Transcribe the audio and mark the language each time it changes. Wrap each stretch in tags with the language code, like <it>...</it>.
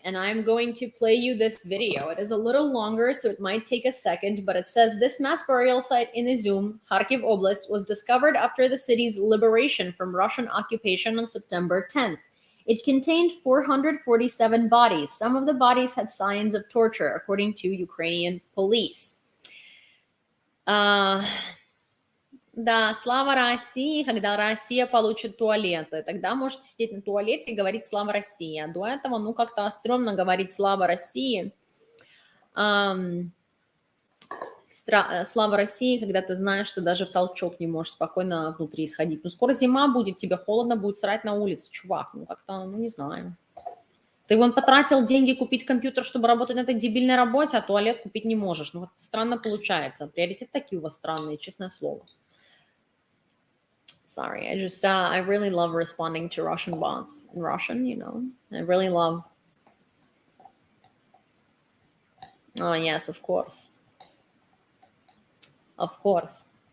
<en>And I'm going to play you this video. It is a little longer, so it might take a second, but it says this mass burial site in Izum, Kharkiv Oblast, was discovered after the city's liberation from Russian occupation on September 10th. It contained 447 bodies. Some of the bodies had signs of torture, according to Ukrainian police.</en> <ru>Да, слава России, когда Россия получит туалеты. Тогда можете сидеть на туалете и говорить слава России. А до этого, ну, как-то стрёмно говорить слава России. Слава России, когда ты знаешь, что даже в толчок не можешь спокойно внутри сходить. Ну, скоро зима будет, тебе холодно будет срать на улице, чувак. Ну, как-то, ну, не знаю. Ты вон потратил деньги купить компьютер, чтобы работать на этой дебильной работе, а туалет купить не можешь. Ну, вот странно получается. Приоритеты такие у вас странные, честное слово.</ru> <en>Sorry, I really love responding to Russian bots in Russian, you know. I really love. Oh, yes, of course. Of course.</en>